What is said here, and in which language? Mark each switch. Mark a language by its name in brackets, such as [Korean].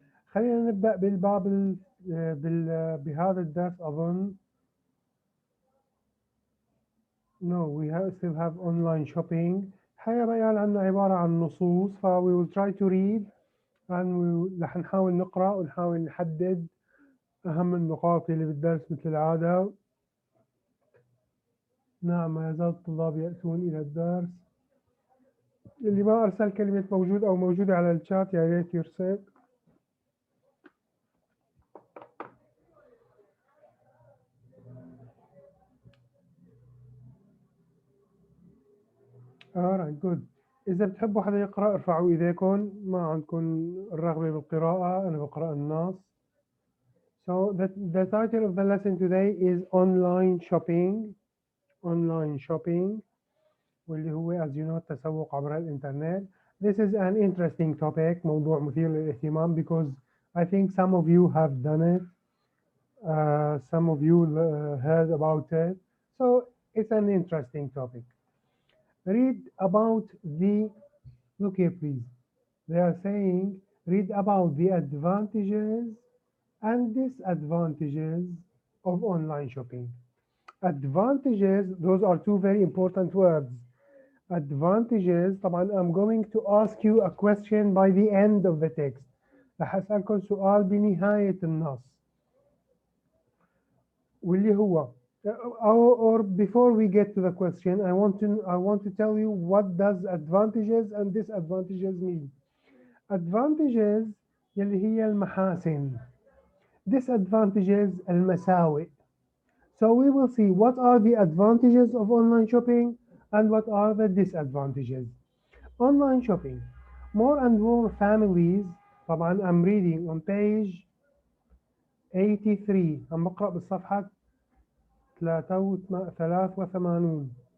[Arabic] خلينا نبدأ بالباب بهذا الدرس أظن. [English] No, we still have online shopping. [Arabic] الحقيقة بيان عنا عبارة عن نصوص [English] we will try to read and [Arabic] رح نحاول نقرأ ونحاول نحدد أهم النقاط اللي بالدرس مثل العادة. نعم ما يزال الطلاب يأتون إلى الدرس. اللي ما أرسل كلمة موجود أو موجودة على الشات يا ريت يرسل. [English] alright good. [Arabic] إذا بتحبوا حدا يقرأ ارفعوا إيديكم. ما عندكم الرغبة بالقراءة أنا بقرأ النص. [English] So the title of the lesson today is online shopping. [Arabic] Online shopping واللي هو [English] as you know [Arabic] التسوق عبر الإنترنت. [English] This is an interesting topic. [Arabic] موضوع مثير للاهتمام [English] because I think some of you have done it. Some of you heard about it. So it's an interesting topic. Read about look here please. They are saying read about the advantages and disadvantages of online shopping. Advantages, those are two very important words. Advantages طبعا I'm going to ask you a question by the end of the text. [Arabic] رح أسألكم سؤال بنهاية النص واللي هو [English] or before we get to the question I want to tell you what does advantages and disadvantages mean. [Arabic] Advantages يلي هي المحاسن. [English] Disadvantages المساوئ. So we will see what are the advantages of online shopping and what are the disadvantages. Online shopping. More and more families طبعا I'm reading on page 83 [Arabic] عم بقرأ بالصفحة 83.